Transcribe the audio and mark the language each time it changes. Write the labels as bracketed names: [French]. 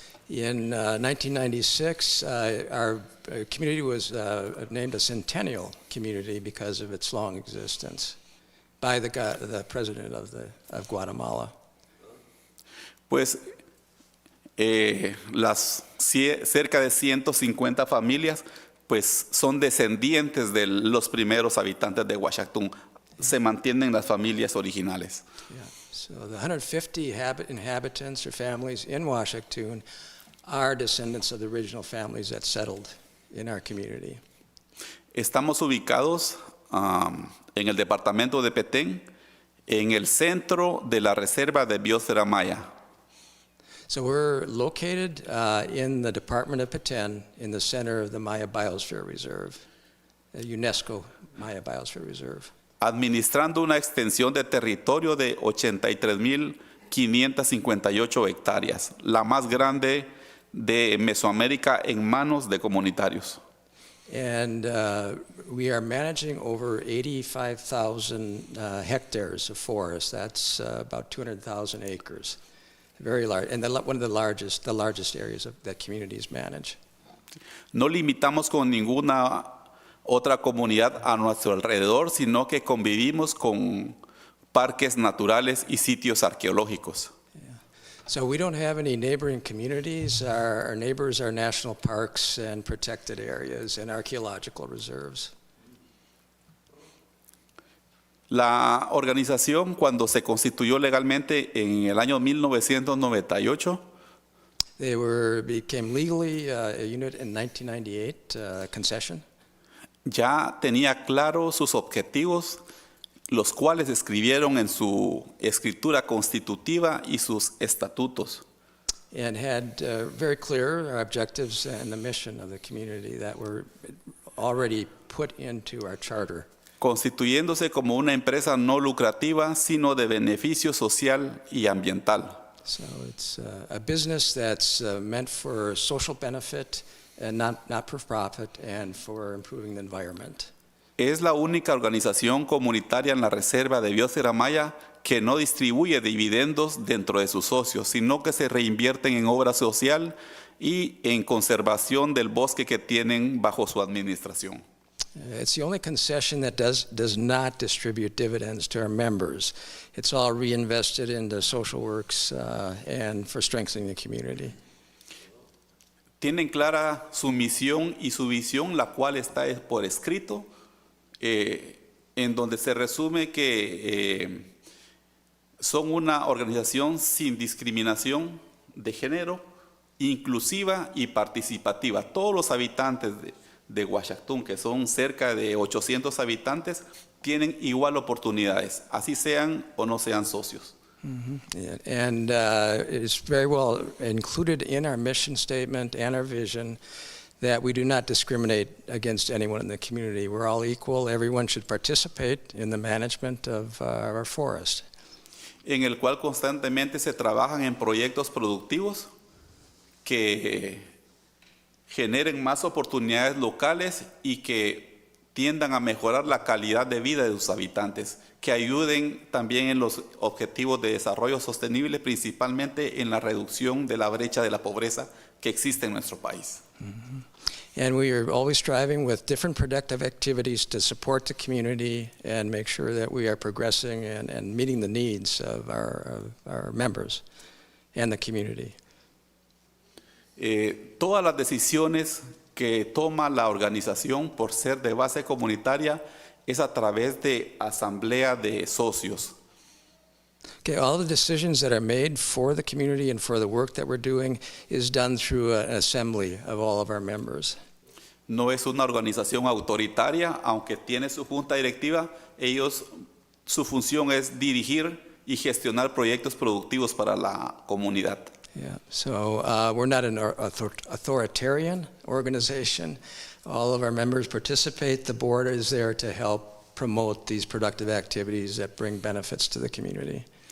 [English] In 1996, our community was named a centennial community because of its long existence by the president of Guatemala. [Spanish] Pues las cerca de 150 familias pues son descendientes de los primeros habitantes de Uaxactun. Se mantienen las familias originales. Yeah. [English] So the 150 inhabitants or families in Uaxactun are descendants of the original families that settled in our community. [Spanish] Estamos ubicados en el departamento de Petén, en el centro de la reserva de Biosfera Maya. [English] So we're located in the Department of Petén, in the center of the Maya Biosphere Reserve, the UNESCO Maya Biosphere Reserve. [Spanish] Administrando una extensión de territorio de 83,558 hectáreas, la más grande de Mesoamérica en manos de comunitarios. [English] And we are managing over 85,000 hectares of forest. That's about 200,000 acres. Very large, and one of the largest areas that communities manage. [Spanish] No limitamos con ninguna otra comunidad a nuestro alrededor, sino que convivimos con parques naturales y sitios arqueológicos. [English] So we don't have any neighboring communities. Our neighbors are national parks and protected areas and archaeological reserves. [Spanish] La organización, cuando se constituyó legalmente en el año 1998, [English] They became legally a unit in 1998, concession. [Spanish] ya tenía claro sus objetivos, los cuales escribieron en su escritura constitutiva y sus estatutos. [English] And had very clear objectives and the mission of the community that were already put into our charter. [Spanish] Constituyéndose como una empresa no lucrativa, sino de beneficio social y ambiental. [English] So it's a business that's meant for social benefit and not for profit and for improving the environment. [Spanish] Es la única organización comunitaria en la Reserva de Biosfera Maya que no distribuye dividendos dentro de sus socios, sino que se reinvierten en obra social y en conservación del bosque que tienen bajo su administración. [English] It's the only concession that does not distribute dividends to our members. It's all reinvested into social works and for strengthening the community. [Spanish] Tienen clara su misión y su visión, la cual está por escrito, en donde se resume que son una organización sin discriminación de género, inclusiva y participativa. Todos los habitantes de Uaxactun, que son cerca de 800 habitantes, tienen igual oportunidades, así sean o no sean socios. Mm-hmm. Yeah. [English] And it's very well included in our mission statement and our vision that we do not discriminate against anyone in the community. We're all equal. Everyone should participate in the management of our forest. [Spanish] En el cual constantemente se trabajan en proyectos productivos que generen más oportunidades locales y que tiendan a mejorar la calidad de vida de sus habitantes, que ayuden también en los objetivos de desarrollo sostenible, principalmente en la reducción de la brecha de la pobreza que existe en nuestro país. Mm-hmm. [English] And we are always striving with different productive activities to support the community and make sure that we are progressing and meeting the needs of our members and the community. [Spanish] Todas las decisiones que toma la organización por ser de base comunitaria es a través de asamblea de socios. [English] Okay, all the decisions that are made for the community and for the work that we're doing is done through an assembly of all of our members. [Spanish] No es una organización autoritaria, aunque tiene su junta directiva, su función es dirigir y gestionar proyectos productivos para la comunidad. [English] Yeah, so we're not an authoritarian organization. All of our members participate. The board is there to help promote these productive activities that bring benefits to the community.